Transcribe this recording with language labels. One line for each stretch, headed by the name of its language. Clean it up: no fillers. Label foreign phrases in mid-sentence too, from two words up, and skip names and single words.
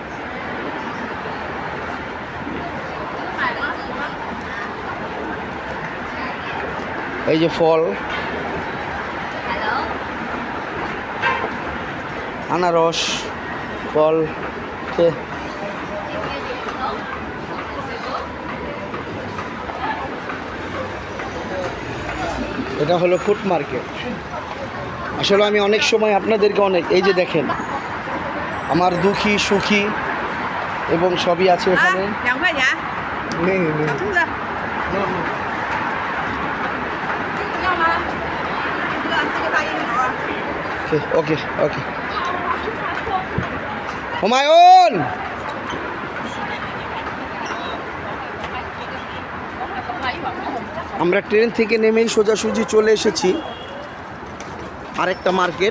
Bangla: এই যে ফল, আনারস, ফল, এটা হলো
English: food market.
Bangla: আসলে আমি অনেক সময় আপনাদেরকে এই যে দেখেন, আমার দুঃখী সুখী এবং সবই আছে এখানে।
Chinese: 2 块钱，
Bangla: নেই নেই
Chinese: 兔子要吗？这个大樱桃。
Bangla: ওকে ওকে। হুমায়ুন, আমরা ট্রেন থেকে নেমেই সোজাসুজি চলে এসেছি আরেকটা মার্কেট।